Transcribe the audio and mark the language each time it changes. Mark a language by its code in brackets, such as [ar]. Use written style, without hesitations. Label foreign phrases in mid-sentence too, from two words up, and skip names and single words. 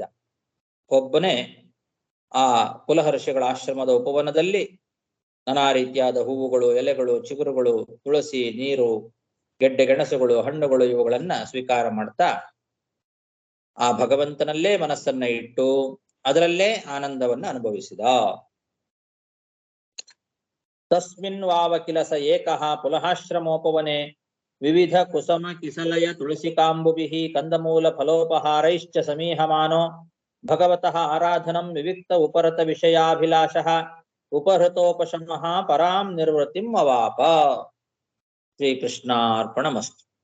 [kn] ಒಬ್ಬನೇ ಆ ಕುಲಹರ್ಷಿಗಳ ಆಶ್ರಮದ ಉಪವನದಲ್ಲಿ ನಾನಾ ರೀತಿಯಾದ ಹೂವುಗಳು, ಎಲೆಗಳು, ಚಿಗುರುಗಳು, ತುಳಸಿ, ನೀರು, ಗೆಡ್ಡೆ ಗೆಣಸುಗಳು, ಹಣ್ಣುಗಳು ಇವುಗಳನ್ನ ಸ್ವೀಕಾರ ಮಾಡ್ತಾ ಆ ಭಗವಂತನಲ್ಲೇ ಮನಸ್ಸನ್ನ ಇಟ್ಟು ಅದರಲ್ಲೇ ಆನಂದವನ್ನ ಅನುಭವಿಸಿದ. [sa] ತಸ್ಮಿನ್ ವಾವಕಿಲ ಸ ಏಕಃ ಪುಲಹಾಶ್ರಮೋಪವನೆ ವಿವಿಧ ಕುಸಮ ಕಿಸಲಯ ತುಳಸಿಕಾಂಬುಭಿಃ ಕಂದಮೂಲ ಫಲೋಪಹಾರೈಶ್ಚ ಸಮೀಹಮಾನೋ ಭಗವತಃ ಆರಾಧನಂ ವಿವಿಕ್ತ ಉಪರತ ವಿಷಯಾಭಿಲಾಷಃ ಉಪಹೃತೋಪಶಮಃ ಪರಾಂ ನಿರ್ವೃತಿಂ ಅವಾಪ. ಶ್ರೀಕೃಷ್ಣಾರ್ಪಣಮಸ್ತು.